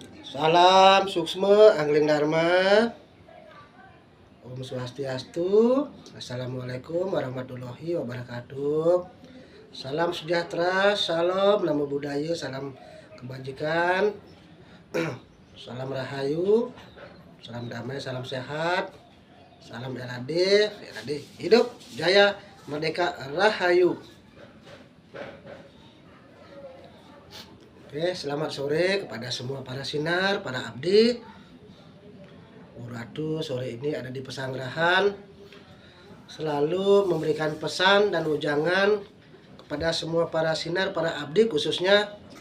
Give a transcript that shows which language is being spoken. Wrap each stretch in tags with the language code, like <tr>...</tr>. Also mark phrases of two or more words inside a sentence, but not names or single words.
<id>Salam suksma angling dharma.</id> <ban>Om Swastiastu.</ban> <ar>السلام عليكم ورحمة الله وبركاته.</ar> <id>Salam sejahtera, salam</id> <pi>namo buddhaya,</pi> <id>salam kebajikan, salam rahayu, salam damai, salam sehat, salam RAD, hidup jaya merdeka rahayu. Oke, selamat sore kepada semua para sinar, para abdi. Ratu sore ini ada di Pesanggerahan, selalu memberikan pesan dan ujangan kepada semua para sinar, para abdi khususnya.</id>